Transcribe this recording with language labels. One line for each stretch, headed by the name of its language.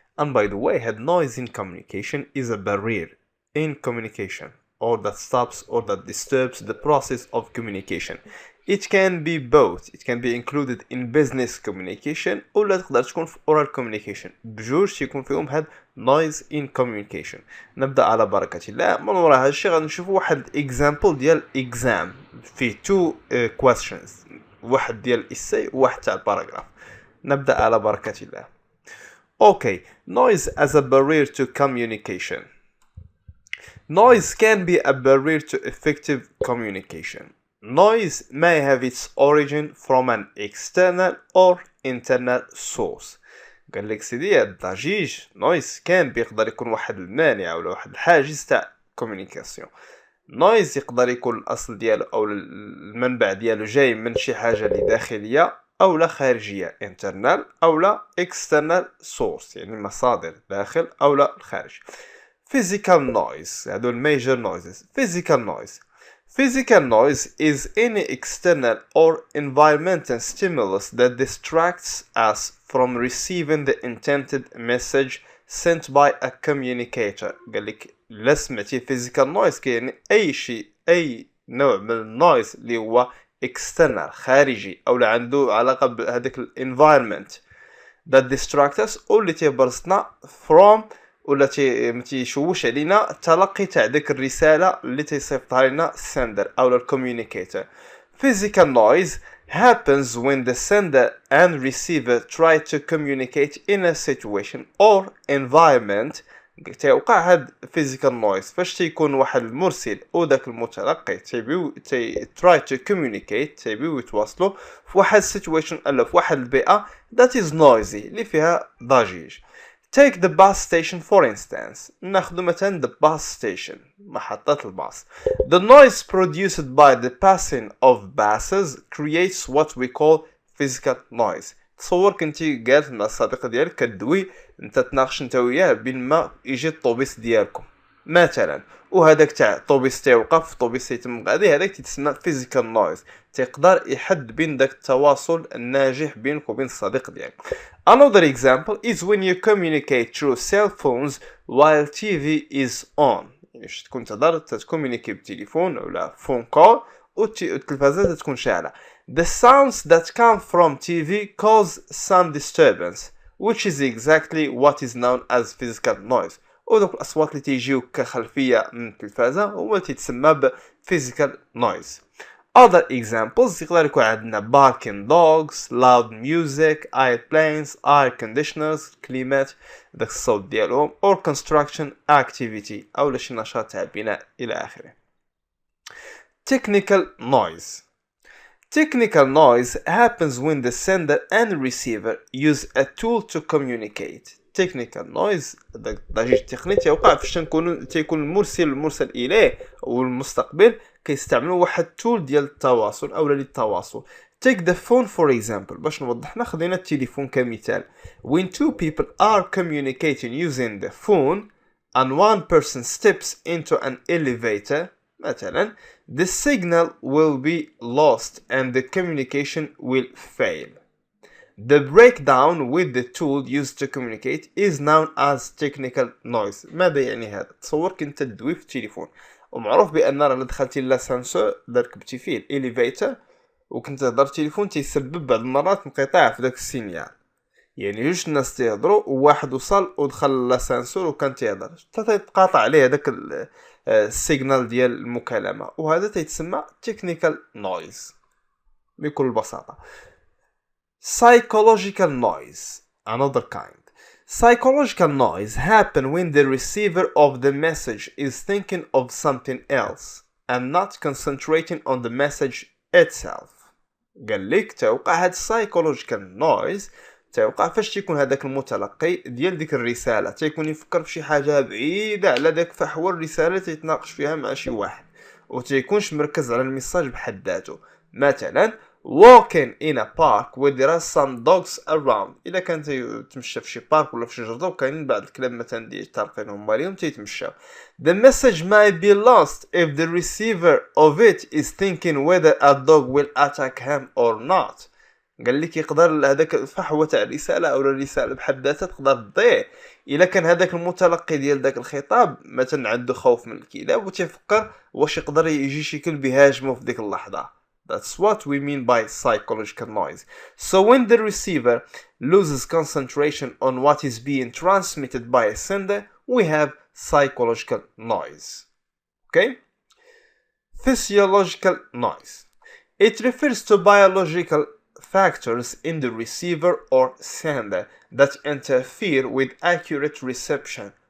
English: And by the way, noise in communication is a barrier in communication, or that stops or that disturbs the process of communication. It can be both. It can be included in business communication
Arabic: ولا تقدر تكون في
English: oral communication.
Arabic: بجوج تيكون فيهم
English: noise in communication.
Arabic: نبدأ على بركة الله. من وراء هذا الشيء غادي نشوفوا واحد example ديال exam فيه
English: two questions.
Arabic: واحد ديال essay وواحد تاع paragraph. نبدأ على بركة الله.
English: Okay, noise as a barrier to communication. Noise can be a barrier to effective communication. Noise may have its origin from an external or internal source.
Arabic: قال لك سيدي الضجيج noise كان بيقدر يكون واحد المانع ولا واحد الحاجز تاع communication. noise يقدر يكون الأصل ديالو أو المنبع ديالو جاي من شي حاجة اللي داخلية أو لا خارجية internal أو لا
English: external source
Arabic: يعني مصادر داخل أو لا الخارج.
English: Physical noise هذول major noises. Physical noise is any external or environmental stimulus that distracts us from receiving the intended message sent by a communicator.
Arabic: قال لك لا سمعتي physical noise كاين أي نوع من النويز اللي هو external خارجي أو اللي عنده علاقة بهذاك environment
English: that distracts us
Arabic: أو اللي تيبرزنا from ولا تيشوش علينا التلقي تاع ديك الرسالة اللي تيصيفطها لنا sender أو الcommunicator.
English: Physical noise happens when the sender and receiver try to communicate in a situation or environment.
Arabic: تيوقع هاد physical noise فاش تيكون واحد المرسل أو داك المتلقي تيبيو
English: try to communicate
Arabic: تيبيو يتواصلوا في واحد situation ألا في واحد البيئة
English: that is noisy
Arabic: اللي فيها ضجيج.
English: Take the bus station for instance.
Arabic: ناخذ مثلا
English: the bus station
Arabic: محطة الباص.
English: The noise produced by the passing of buses creates what we call physical noise.
Arabic: تصور كنتي قاعد مع الصديق ديالك كدوي انت تناقش انت وياه بين ما يجي الطوبيس ديالكم مثلا وهذاك تاع الطوبيس تيوقف الطوبيس تيتم غادي هذاك تسمى physical noise تيقدر يحد بين داك التواصل الناجح بينك وبين الصديق ديالك.
English: Another example is when you communicate through cell phones while TV is on.
Arabic: يعني تكون تقدر تكومينيكي بالتليفون ولا
English: phone call
Arabic: والتلفازة تكون شاعلة.
English: The sounds that come from TV cause some disturbance, which is exactly what is known as physical noise.
Arabic: ودوك الأصوات اللي تيجيو كخلفية من التلفازة هو تيتسمى ب physical noise.
English: Other examples
Arabic: يقدر يكون عندنا
English: barking dogs, loud music, airplanes, air conditioners,
Arabic: كليمات داك الصوت ديالهم
English: or construction activity
Arabic: أو شي نشاط تاع البناء إلى آخره.
English: Technical noise. Technical noise happens when the sender and receiver use a tool to communicate.
Arabic: Technical noise الضجيج التقني تيوقع فاش تيكون المرسل إليه والمستقبل كيستعملوا واحد تول ديال التواصل أو للتواصل.
English: Take the phone for example
Arabic: باش نوضح خدينا التليفون كمثال.
English: When two people are communicating using the phone and one person steps into an elevator مثلا the signal will be lost and the communication will fail. The breakdown with the tool used to communicate is known as technical noise.
Arabic: ماذا يعني هذا؟ تصور كنت تدوي في التليفون ومعروف بأن راه دخلتي لاسانسور ركبتي فيه الإليفيتر وكنت تهضر التليفون تيسبب بعض المرات انقطاع في داك السينيال. يعني جوج الناس تيهضروا وواحد وصل ودخل لاسانسور وكان تيهضر حتى تتقاطع عليه هذاك السيجنال ديال المكالمة وهذا تيتسمى technical noise بكل بساطة.
English: Psychological noise, another kind. Psychological noise happen when the receiver of the message is thinking of something else and not concentrating on the message itself.
Arabic: قال لك توقع هاد psychological noise توقع فاش تيكون هذاك المتلقي ديال ديك الرسالة تيكون يفكر في شي حاجة بعيدة على داك فحوى الرسالة تيتناقش فيها مع شي واحد وتيكونش مركز على الميساج بحد ذاته. مثلا
English: walking in a park where there are some dogs around.
Arabic: إلا كنت تمشى في شي بارك ولا في شي جردة وكاينين بعض الكلاب مثلا ديال طارقين هما اليوم تيتمشاو.
English: The message might be lost if the receiver of it is thinking whether a dog will attack him or not.
Arabic: قال لك يقدر هذاك الفحوى تاع الرسالة أو الرسالة بحد ذاتها تقدر تضيع إلا كان هذاك المتلقي ديال داك الخطاب مثلا عنده خوف من الكلاب وتيفكر واش يقدر يجي شي كلب يهاجمه في ديك اللحظة.
English: That's what we mean by psychological noise. So when the receiver loses concentration on what is being transmitted by a sender, we have psychological noise. Okay? Physiological noise. It refers to biological factors in the receiver or sender that interfere with accurate reception.